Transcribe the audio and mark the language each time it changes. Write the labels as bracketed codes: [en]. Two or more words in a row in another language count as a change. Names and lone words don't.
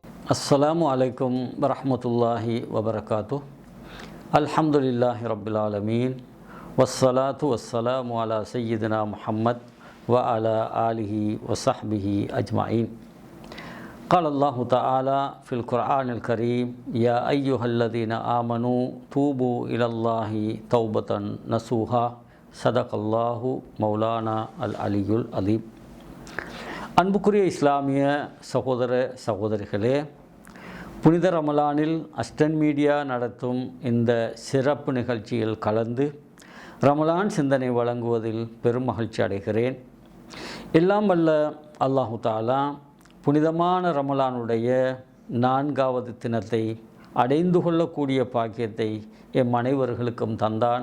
[ar] السلام عليكم ورحمة الله وبركاته. الحمد لله رب العالمين. والصلاة والسلام على سيدنا محمد وعلى آله وصحبه أجمعين. قال الله تعالى في القرآن الكريم يا أيها الذين آمنوا توبوا إلى الله توبة نصوحا صدق الله مولانا العلي العظيم. [ta] அன்புக்குரிய இஸ்லாமிய சகோதர சகோதரிகளே, புனித ரமலானில் அஸ்டன் மீடியா நடத்தும் இந்த சிறப்பு நிகழ்ச்சியில் கலந்து ரமலான் சிந்தனை வழங்குவதில் பெரும் மகிழ்ச்சி அடைகிறேன். எல்லாம் வல்ல [ar] الله تعالى [ta] புனிதமான ரமலானுடைய 4வது தினத்தை அடைந்து கொள்ளக்கூடிய பாக்கியத்தை எம் அனைவர்களுக்கும் தந்தான்.